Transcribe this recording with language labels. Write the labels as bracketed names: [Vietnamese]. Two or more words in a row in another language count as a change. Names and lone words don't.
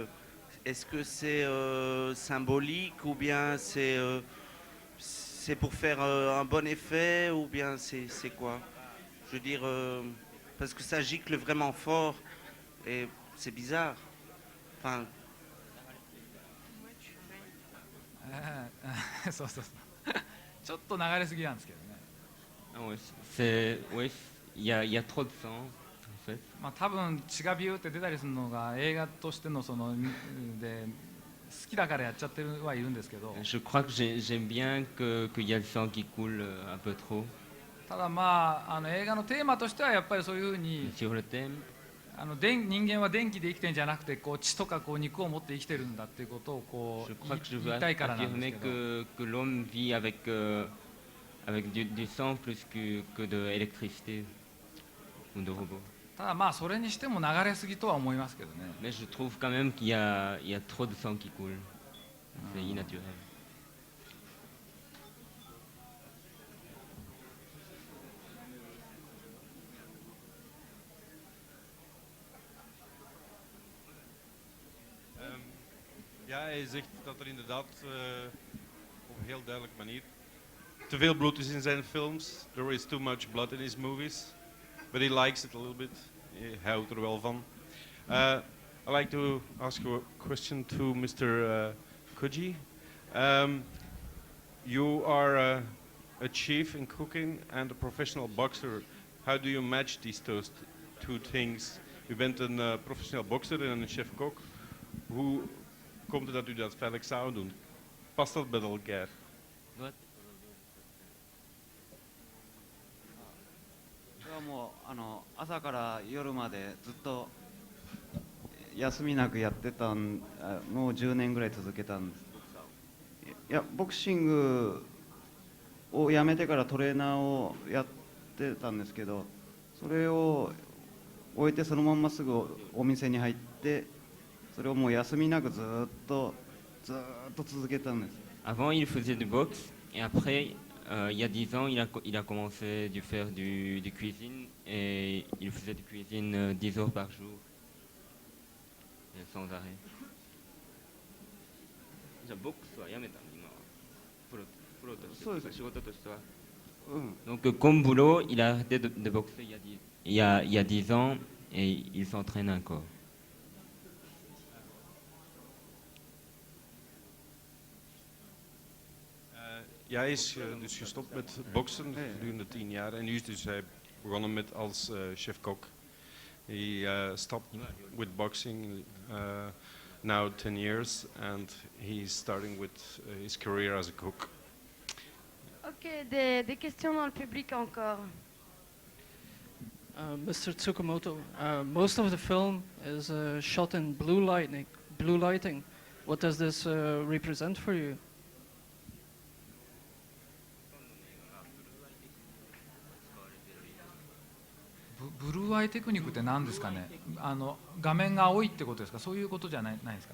[French] Est-ce que c'est symbolique ou bien c'est pour faire un bon effet ou bien c'est quoi? Je veux dire, parce que ça gicle vraiment fort et c'est bizarre. Enfin, [Japanese] そうそうそうちょっと流れすぎなんですけどね [French] Ah ouais, il y a trop de sang en fait. [Japanese] まあ多分血がビューって出たりするのが映画としてのそので好きだからやっちゃってるはいるんですけど [French] Je crois que j'aime bien qu'il y a le sang qui coule un peu trop. [Japanese] ただまあ映画のテーマとしてはやっぱりそういうふうに [French] Sur le thème, [Japanese] 人間は電気で生きてるんじゃなくてこう血とかこう肉を持って生きてるんだっていうことをこ [French] je [Japanese] う [French] crois que je [Japanese] 言 [French] veux [Japanese] いたいからなんです [French] affirmer [Japanese] けど [French] que l'homme vit avec du sang plus que de l'électricité ou de robots. [Japanese] ただまあそれにしても流れすぎとは思いますけどね [French] Mais je trouve quand même qu'il y a trop de sang qui coule. C'est innaturel. [Dutch] Ja, hij zegt dat er inderdaad op een heel duidelijke manier te veel bloed is in zijn films. [English] There is too much blood in his movies. But he likes it a little bit. [Dutch] Hij houdt er wel van. [English] I'd like to ask you a question to Mr. Koji. You are a chief in cooking and a professional boxer. How do you match these two things? [Dutch] U bent een professioneel bokser en een chef-kok. Hoe komt het dat u dat veilig samen doet? Past dat bij elkaar? [English] What? [Japanese] これはもう朝から夜までずっと休みなくやってたもう10年ぐらい続けたんです。いやボクシングをやめてからトレーナーをやってたんですけど、それを終えてそのまんますぐお店に入って、それをもう休みなくずっと続けたんです。 [French] Avant, il faisait du boxe et après, il y a 10 ans, il a commencé à faire du cuisine et il faisait du cuisine 10 heures par jour, et sans arrêt. [Japanese] じゃあボックスはやめたの今はプロとしてそうです仕事としては。うん。 [French] Donc comme boulot, il a arrêté de boxer il y a 10 ans et il s'entraîne encore. [Dutch] Ja, hij is dus gestopt met boksen gedurende 10 jaar. En nu is dus hij begonnen met als chef-kok. [English] He stopped with boxing now 10 years. And he's starting with his career as a cook. [French] Ok, des questions dans le public encore. [English] Mr. Tsukamoto, most of the film is shot in blue lighting. What does this represent for you? [Japanese] ブルーアイテクニックって何ですかね画面が青いってことですかそういうことじゃないですか